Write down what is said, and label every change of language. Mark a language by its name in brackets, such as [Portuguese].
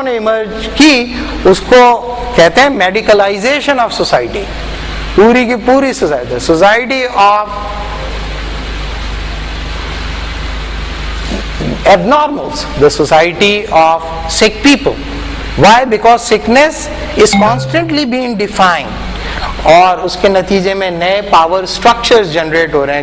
[Urdu] نے ایمرج کی اس کو کہتے ہیں میڈیکلائزیشن آف سوسائٹی. پوری کی پوری [English] Society of abnormals, the society of sick people. Why? Because sickness is constantly being defined. [Urdu] اور اس کے نتیجے میں نئے پاور اسٹرکچرز جنریٹ ہو رہے ہیں.